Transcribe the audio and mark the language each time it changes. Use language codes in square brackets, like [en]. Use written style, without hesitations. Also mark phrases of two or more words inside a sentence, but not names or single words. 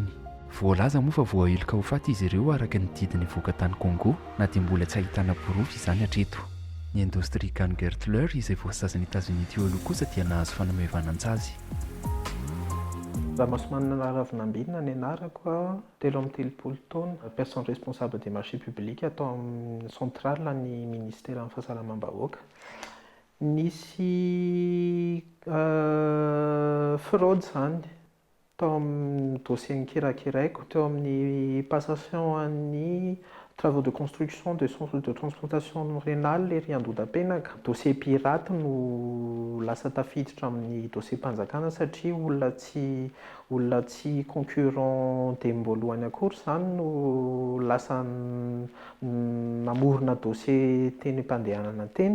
[mg] Voalaza moa fa voaheloka ho faty izy ireo araka ny didiny voaka tany Congo na dia mbola tsy ahitana pirofo izany hatreto. Ny indostria Gangertler izay voasazan'ny États-Unis teo aloha kosa dia nahazo fanamaivanantsy. Ramasomana Ravinambinina ny anarako, 3 taona, [fr] personne responsable des marchés publics [mg] atao amin'ny centrale ny ministère amin'ny fahasalamam-bahoaka. Nisy fraude zany tao amin'ny dossier kirakiraiko teo amin'ny passation an'ny [fr] travaux de construction de centre de transplantation rénale [mg] ery Andodapenaka. [fr] Dossier pirate [mg] no lasa tafiditra amin'ny dossier mpanjakana satria olona tsy concurrent dem-boalohany akory zany no lasa namorona dossier teny mpandehanana teny.